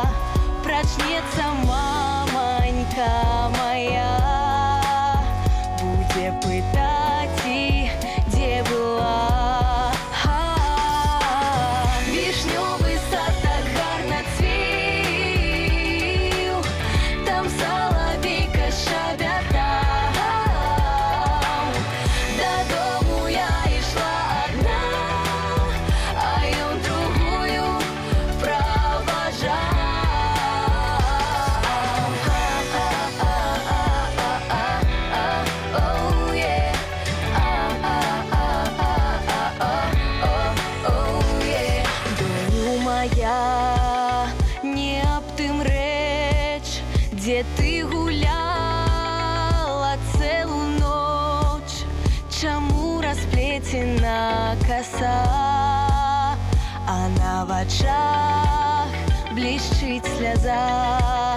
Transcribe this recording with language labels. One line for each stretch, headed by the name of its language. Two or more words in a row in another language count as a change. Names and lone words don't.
Belarusian: Прачнецца мамонька моя, будзе пытаць і дзе была.
Ukrainian: Вишневый сад так гарно цвів, там соловейка щебетав. Додому я ішла одна, а ён другую провожав.
English: Oh, yeah.
Belarusian: Доню моя, не аб тым рэч, дзе ты гуляла цэлу ноч, чаму расплецена коса, а на вачах блішчыць сляза.